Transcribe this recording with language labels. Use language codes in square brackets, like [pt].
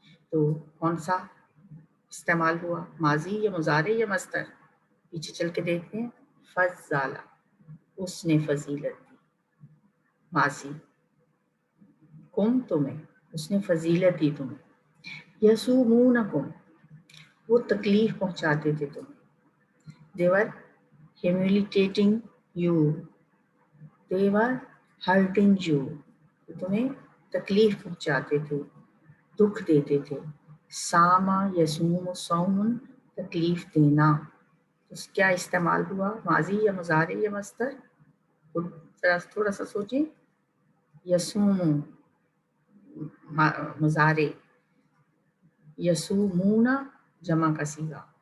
[ur] تو کون سا استعمال ہوا؟ ماضی یا مضارع یا مصدر؟ پیچھے چل کے دیکھتے ہیں. فضلہ اس نے فضیلت دی، ماضی. کم تمہیں اس نے فضیلت دی تمہیں. یسومونکم وہ تکلیف پہنچاتے تھے تمہیں. [en] they were humiliating you they were hurting you [ur] تمہیں تکلیف پہنچاتے تھے، دکھ دیتے تھے. ساما یسوم صومن تکلیف دینا. اس کیا استعمال ہوا؟ ماضی یا مضارع یا مصدر؟ تھوڑا سا سوچیں. یسوم مضارع، یسومون جمع کا صیغہ.